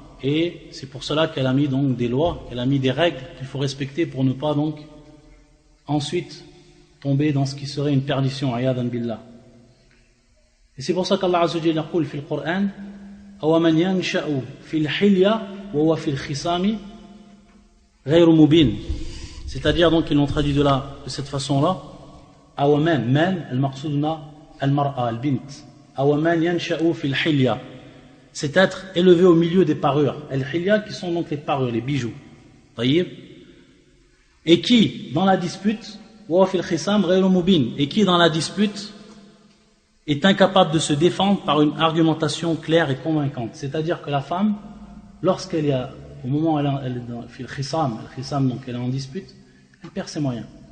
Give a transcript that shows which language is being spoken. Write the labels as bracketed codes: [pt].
[fr] Et c'est pour cela qu'elle a mis donc des lois, qu'elle a mis des règles qu'il faut respecter pour ne pas donc ensuite tomber dans ce qui serait une perdition, ayadan billah. Et c'est pour ça qu'Allah Azza wa Jalla dit dans le Coran [ar] أَوَ مَنْ يَنْشَأُ فِي الْحِلْيَةِ وَهُوَ فِي الْخِصَامِ غَيْرُ مُبِينٍ. [fr] C'est-à-dire donc ils l'ont traduit de cette façon-là. [ar] أَوَ مَنْ المقصود المرأة البنت أَوَ مَنْ يَنْشَأُ فِي الْحِلْيَةِ, [fr] c'est être élevé au milieu des parures. Al-hilya qui sont donc les parures, les bijoux. [ar] طيب. [fr] Et qui, dans la dispute, et qui dans la dispute est incapable de se défendre par une argumentation claire et convaincante. C'est-à-dire que la femme, lorsqu'elle est au moment où elle est dans le khissam, donc elle est en dispute, elle perd ses moyens.